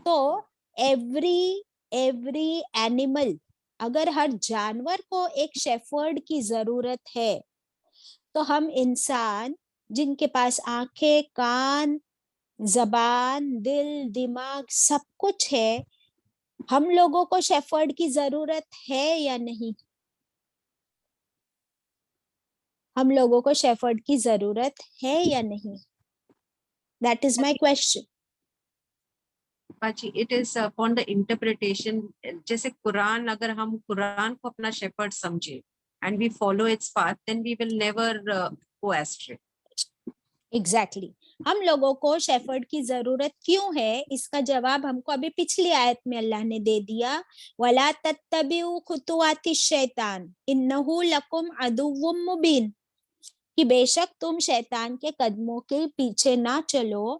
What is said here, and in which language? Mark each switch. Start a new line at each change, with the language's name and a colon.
Urdu: تو every animal, اگر ہر جانور کو ایک شیفرڈ کی ضرورت ہے تو ہم انسان جن کے پاس آنکھیں، کان، زبان، دل، دماغ سب کچھ ہے، ہم لوگوں کو شیفرڈ کی ضرورت ہے یا نہیں؟ ہم لوگوں کو شیفرڈ کی ضرورت ہے یا نہیں؟
English: That is my question. باجی it is upon the interpretation.
Urdu: جیسے قرآن، اگر ہم قرآن کو اپنا شیپرڈ سمجھے
English: And we follow its path, then we will never go astray. Exactly.
Urdu: ہم لوگوں کو شیفرڈ کی ضرورت کیوں ہے، اس کا جواب ہم کو ابھی پچھلی آیت میں اللہ نے دے دیا،
Arabic: وَلَا تَتَّبِعُوا خُطُوَاتِ الشَّيْطَانِ إِنَّهُ لَكُمْ عَدُوٌّ مُّبِينٌ،
Urdu: کہ بے شک تم شیطان کے قدموں کے پیچھے نہ چلو.